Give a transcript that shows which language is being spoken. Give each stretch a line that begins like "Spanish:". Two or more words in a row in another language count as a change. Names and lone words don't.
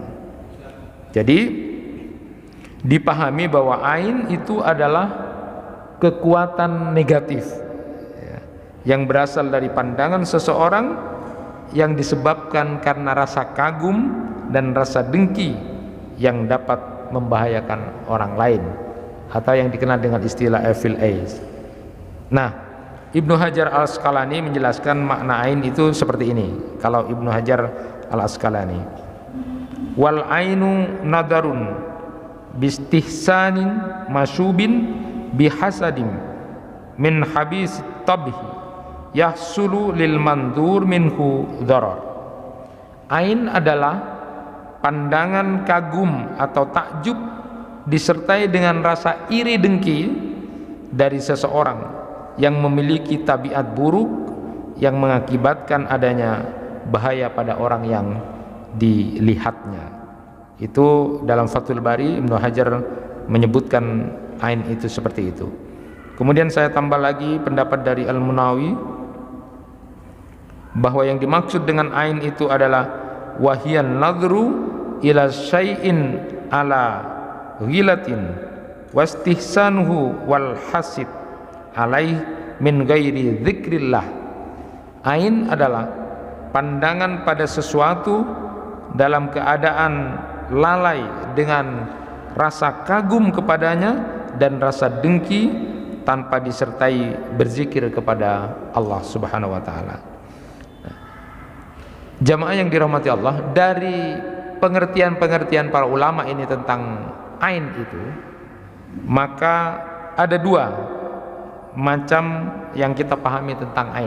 Indonesian: Jadi dipahami bahwa ain itu adalah kekuatan negatif yang berasal dari pandangan seseorang yang disebabkan karena rasa kagum dan rasa dengki yang dapat membahayakan orang lain, atau yang dikenal dengan istilah
English: evil eyes.
Indonesian: Nah, Ibnu Hajar Al-Asqalani menjelaskan makna ain itu seperti ini. Kalau Ibnu Hajar Al-Asqalani,
Arabic: والعين نظر باستحسان مشوب بحسد من خبيث الطبع يحصل للمنظور منه ضرر.
Indonesian: Ain adalah pandangan kagum atau takjub disertai dengan rasa iri dengki dari seseorang yang memiliki tabiat buruk yang mengakibatkan adanya bahaya pada orang yang dilihatnya. Itu dalam Fathul Bari Ibnu Hajar menyebutkan ain itu seperti itu. Kemudian saya tambah lagi pendapat dari Al-Munawi bahwa yang dimaksud dengan ain itu adalah
Arabic: وهي النظر إلى شيء على غفلة واستحسانه والحسد عليه من غير ذكر الله.
Indonesian: Ain adalah pandangan pada sesuatu dalam keadaan lalai dengan rasa kagum kepadanya dan rasa dengki tanpa disertai berzikir kepada Allah
Arabic: سبحانه وتعالى.
Indonesian: Jamaah yang dirahmati Allah, dari pengertian-pengertian para ulama ini tentang ain itu, maka ada dua macam yang kita pahami tentang ain.